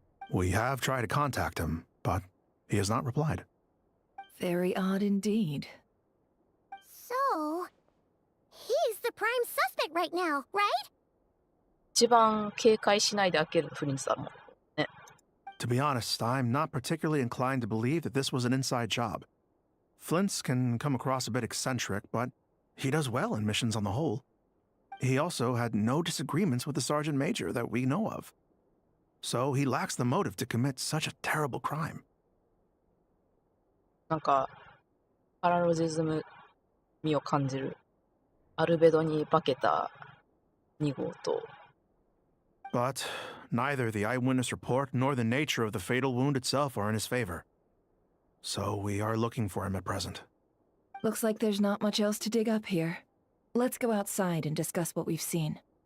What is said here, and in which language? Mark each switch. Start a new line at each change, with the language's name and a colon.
English: We have tried to contact him, but he has not replied. Very odd indeed. So, he's the prime suspect right now, right?
Japanese: 一番警戒しないで開けるフリンズだもんね。
English: To be honest, I'm not particularly inclined to believe that this was an inside job. Flint's can come across a bit eccentric, but he does well in missions on the whole. He also had no disagreements with the sergeant major that we know of. So he lacks the motive to commit such a terrible crime.
Japanese: なんか、パラロジズム味を感じる。アルベドに化けた2号と。
English: But neither the eyewitness report nor the nature of the fatal wound itself are in his favor. So we are looking for him at present. Looks like there's not much else to dig up here. Let's go outside and discuss what we've seen.